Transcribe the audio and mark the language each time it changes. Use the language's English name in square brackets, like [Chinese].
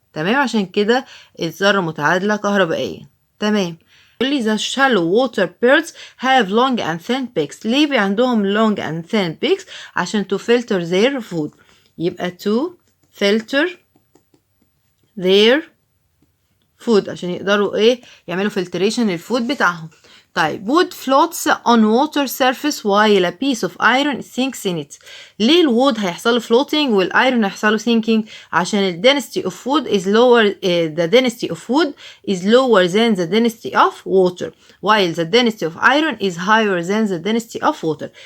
[Arabic] تمام، عشان كده الذرة متعادلة كهربائيا. تمام، يقول لي [English] the shallow water birds have long and thin beaks. [Arabic] ليه بي عندهم [English] long and thin beaks؟ [Arabic] عشان [English] to filter their food. [Arabic] يبقى [English] to filter their food، [Arabic] عشان يقدروا ايه يعملوا filtration للفود بتاعهم. [English] طيب wood floats on water surface while a piece of iron sinks in it. [Arabic] ليه الوود هيحصل له [English] floating [Arabic] والايرون هيحصل له [English] sinking؟ عشان ال density of wood is lower the density of wood is lower than the density of water while the density of iron is higher than the density of water.